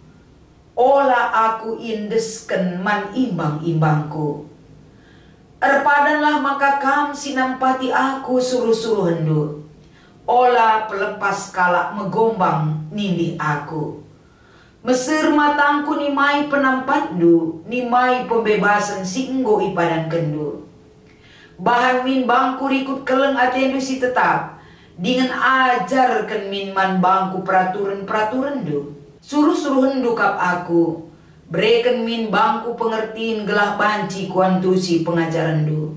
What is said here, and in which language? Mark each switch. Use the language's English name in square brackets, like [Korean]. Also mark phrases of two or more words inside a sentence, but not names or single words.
[Batak Karo] Ola aku indesken man imbang-imbangku. Erpadanlah maka kam sinampati aku suruh-suruh hendu. Ola pelepas kalak megombang nindih aku. Mesir matangku ni mai penampatdu, ni mai pembebasan si enggo ipadan kendu. Bahan min bangku rikut keleng atendu si tetap, dengan ajarkan min man bangku peraturan-peraturan du. Suruh-suruh hendu kap aku, berikan min bangku pengertiin gelah banci kuantusi pengajaran du.